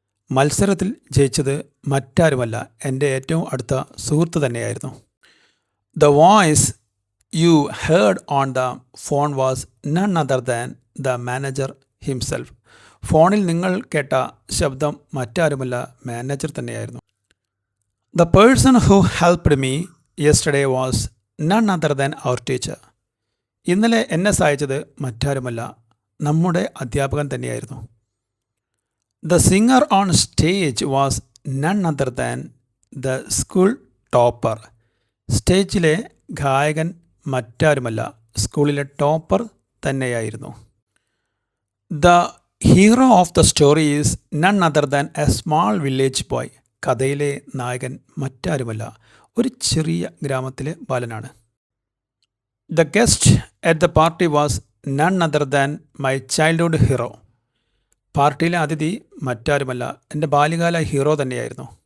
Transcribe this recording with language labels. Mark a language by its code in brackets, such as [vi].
[ml] മത്സരത്തിൽ ജയിച്ചത് മറ്റാരുമല്ല, എൻ്റെ ഏറ്റവും അടുത്ത സുഹൃത്ത് തന്നെയായിരുന്നു. [en] The voice you heard on the phone was none other than the manager himself. [ml] ഫോണിൽ നിങ്ങൾ കേട്ട ശബ്ദം മറ്റാരുമല്ല, മാനേജർ തന്നെയായിരുന്നു. [en] The person who helped me yesterday was none other than our teacher. [ml] ഇന്നലെ എന്നെ സഹായിച്ചത് മറ്റാരുമല്ല, നമ്മുടെ അധ്യാപകൻ തന്നെയായിരുന്നു. [en] The singer on stage was none other than the school topper. [ml] സ്റ്റേജിലെ ഗായകൻ മറ്റാരുമല്ല, സ്കൂളിലെ ടോപ്പർ തന്നെയായിരുന്നു. [en] The hero of the story is none other than a small village boy. [ml] കഥയിലെ നായകൻ മറ്റാരുമല്ല, ഒരു ചെറിയ ഗ്രാമത്തിലെ ബാലനാണ്. [en] The guest at the party was none other than my childhood hero. [ml] പാർട്ടിയിലെ അതിഥി മറ്റാരുമല്ല, എൻ്റെ ബാല്യകാല ഹീറോ തന്നെയായിരുന്നു.